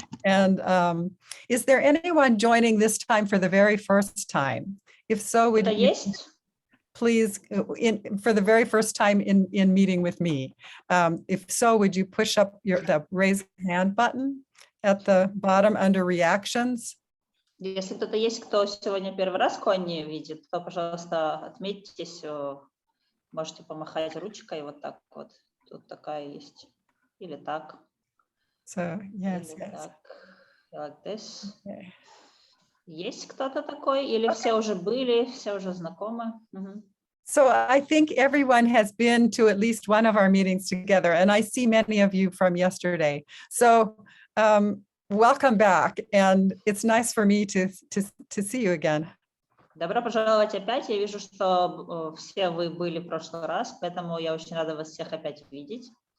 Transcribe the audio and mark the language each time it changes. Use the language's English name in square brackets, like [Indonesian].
[English] And is there anyone joining this time for the very first time? If so, would you please, for the very first time in meeting with me, if so, would you push up the raise hand button at the bottom under reactions? [Russian] Если кто-то есть, кто сегодня первый раз Конни видит, то, пожалуйста, отметьтесь, можете помахать ручкой вот так вот. Тут такая есть. Или так. [English] So, yes, [Russian] Или [English] yes. [Russian] так. [English] Like this. Okay. [Russian] Есть кто-то такой? Или все уже были, все уже знакомы? [English] So I think everyone has been to at least one of our meetings together, and I see many of you from yesterday. So welcome back, and it's nice for me to see you again. [Russian] Добро пожаловать опять. Я вижу, что все вы были в прошлый раз, поэтому я очень рада вас всех опять видеть.